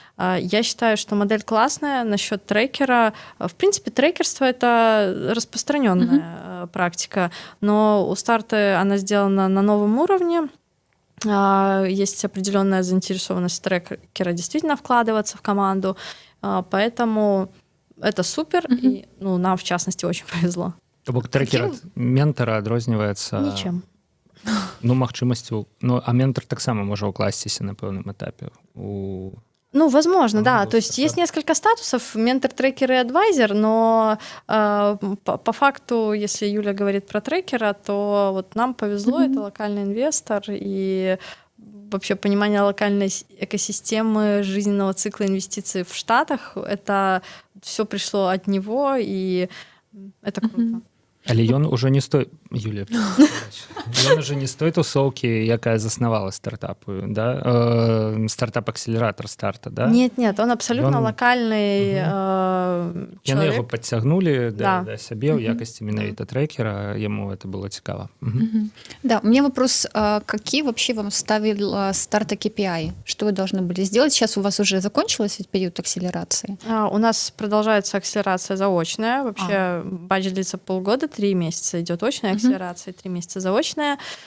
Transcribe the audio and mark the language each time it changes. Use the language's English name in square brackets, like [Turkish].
[Russian] Я считаю, что модель классная. Насчет трекера. В принципе, трекерство — это распространенная практика, но у старты она сделана на новом уровне. Есть определенная заинтересованность трекера действительно вкладываться в команду, поэтому это супер, и нам, в частности, очень повезло. [Belarusian] То бок трекер ад ментара адрозніваецца [Russian] Ничем. [Belarusian] магчымасцю, а ментор таксама можа ўкласціся на пэўным этапе [Russian] возможно, да. То есть есть несколько статусов: ментор, трекер и адвайзер, но по факту, если Юля говорит про трекера, то вот нам повезло, это локальный инвестор, и вообще понимание локальной экосистемы жизненного цикла инвестиций в Штатах, это все пришло от него, и это круто. [Belarusian] Але ён уже не стой, Юлія, ён уже не з той тусоўкі, якая заснавала стартапу, да? [Russian] Стартап-акселератор старта, да? Нет, он абсолютно локальный [Belarusian] Яны яго [Russian] человек. [Belarusian] подцягнули да сябе ў якасці менавіта трекера, [Russian] ему это было [Belarusian] цікава. [Russian] Да, у меня вопрос, какие вообще вам ставил старта KPI? Что вы должны были сделать? Сейчас у вас уже закончилась ведь период акселерации? У нас продолжается акселерация заочная. Вообще бадж длится полгода, 3 месяца идет очная акселерация, 3 месяца заочная.